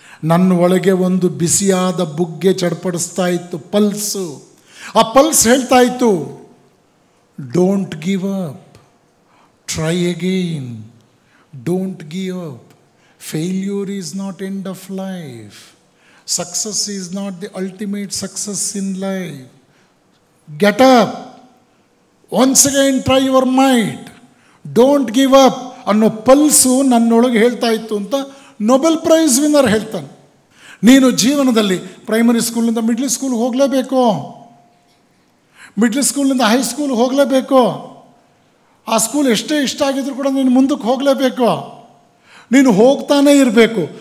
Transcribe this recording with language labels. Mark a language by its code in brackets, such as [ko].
[kn] ನನ್ನ ಒಳಗೆ ಒಂದು ಬಿಸಿಯಾದ ಬುಗ್ಗೆ ಚಡ್ಪಡಿಸ್ತಾ ಇತ್ತು, ಪಲ್ಸು. ಆ ಪಲ್ಸ್ ಹೇಳ್ತಾ ಇತ್ತು, [en] Don't give up, try again, don't give up, failure is not end of life. Success is not the ultimate success in life. Get up. Once again try your might. Don't give up [kn] ಅನ್ನೋ pulse ನನ್ನೊಳಗೆ ಹೇಳ್ತಾ ಇತ್ತು ಅಂತ Nobel prize winner ಹೇಳ್ತಾನೆ. ನೀನು ಜೀವನದಲ್ಲಿ primary ಸ್ಕೂಲಿಂದ middle ಸ್ಕೂಲ್ಗೆ ಹೋಗಲೇಬೇಕು, ಮಿಡ್ಲ್ ಸ್ಕೂಲಿಂದ ಹೈಸ್ಕೂಲ್ಗೆ ಹೋಗಲೇಬೇಕು. ಆ ಸ್ಕೂಲ್ ಎಷ್ಟೇ ಇಷ್ಟ ಆಗಿದ್ರು ಕೂಡ ನೀನು ಮುಂದಕ್ಕೆ ಹೋಗಲೇಬೇಕು. ನೀನು ಹೋಗ್ತಾನೇ ಇರಬೇಕು.